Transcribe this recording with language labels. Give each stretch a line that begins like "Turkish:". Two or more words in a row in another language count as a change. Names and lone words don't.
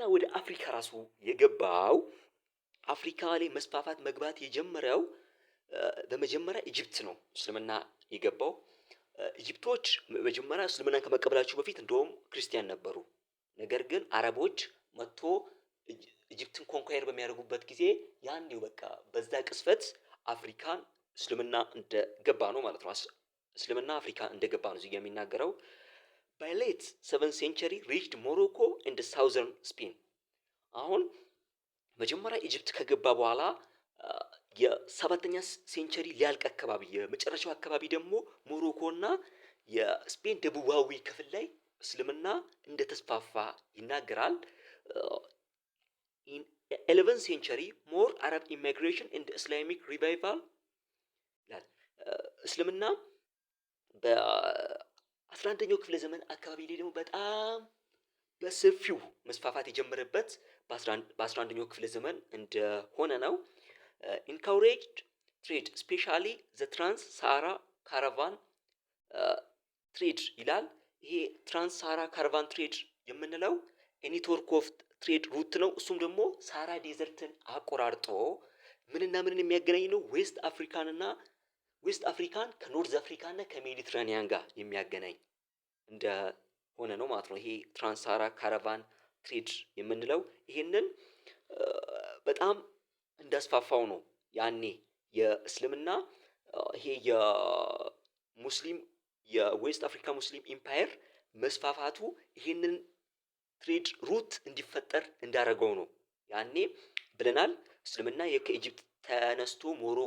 Amharic: ወደ አፍሪካ ራሱ የገባው አፍሪካ ላይ መስፋፋት መግባት የጀመረው በመጀመሪያ ኢጅፕት ነው። እስልምና የገባው ኢጅፕቶች መጀመሪያ እስልምናን ከመቀበላቸው በፊት እንደውም ክርስቲያን ነበሩ። ነገር ግን አረቦች መጥቶ ኢጅፕትን ኮንኳየር በሚያደርጉበት ጊዜ ያኔው በቃ በዛ ቅስፈት አፍሪካን እስልምና እንደገባ ነው ማለት ነው። እስልምና አፍሪካ እንደገባ ነው እዚህ የሚናገረው።
English: by late 7th century reached Morocco and southern Spain።
Amharic: አሁን መጀመሪያ ኢጅፕት ከገባ በኋላ የሰባተኛ ሴንቸሪ ሊያልቅ አካባቢ የመጨረሻው አካባቢ ደግሞ ሞሮኮና የስፔን ደቡባዊ ክፍል ላይ እስልምና እንደተስፋፋ ይናገራል።
English: in 11th century more Arab immigration and Islamic revival
Amharic: ይላል። እስልምና በ11ኛው ክፍለ ዘመን አካባቢ ላይ ደግሞ በጣም በሰፊው መስፋፋት የጀመረበት በ11ኛው ክፍለ ዘመን እንደሆነ ነው።
English: encouraged trade especially the trans-Sahara caravan trade
Amharic: ይላል። ይሄ
English: trans-Sahara caravan trade
Amharic: የምንለው
English: network of trade route
Amharic: ነው። እሱም ደግሞ ሳሃራ ዴዘርትን አቆራርጦ ምንና ምንን የሚያገናኝ ነው? ዌስት አፍሪካን ከኖርዝ አፍሪካና ከሜዲትራኒያን ጋር የሚያገናኝ እንደሆነ ሆነ ነው ማለት ነው። ይሄ
English: trans-Sahara caravan trade
Amharic: የምንለው ይሄንን በጣም እንዳስፋፋው ነው። ያኔ የእስልምና ይሄ የሙስሊም የዌስት አፍሪካ
English: Muslim empire
Amharic: መስፋፋቱ ይሄንን
English: trade route
Amharic: እንዲፈጠር እንዳደረገው ነው። ያኔ ብለናል እስልምና ከኢጅፕት ተነስቶ ሞሮኮ